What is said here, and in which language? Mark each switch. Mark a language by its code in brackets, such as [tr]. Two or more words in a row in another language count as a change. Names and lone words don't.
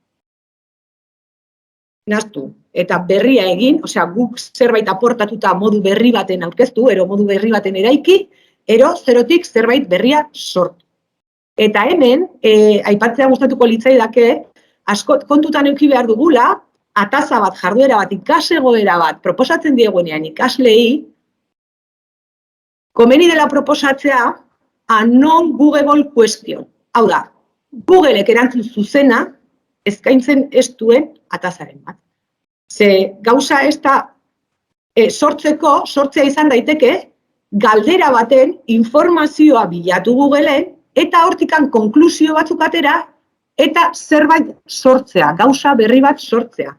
[eu] Naztu, eta berria egin, guk zerbait aportatuta modu berri baten aurkeztu, ero modu berri baten eraiki, ero zerotik zerbait berria sortu. Eta hemen, aipatzea gustatuko litzaidake, askot kontutan eduki behar dugula, ataza bat, jarduera bat, ikasegoera bat, proposatzen diegunean ikaslei, komeni dela proposatzea, [en] a non-Google question. [eu] Hau da, Googleek erantzun zuzena, eskaintzen ez duen atazaren bat. Ze gauza ez da sortzea izan daiteke, galdera baten informazioa bilatu Googleen, eta hortikan konklusio batzuk atera, eta zerbait sortzea, gauza berri bat sortzea.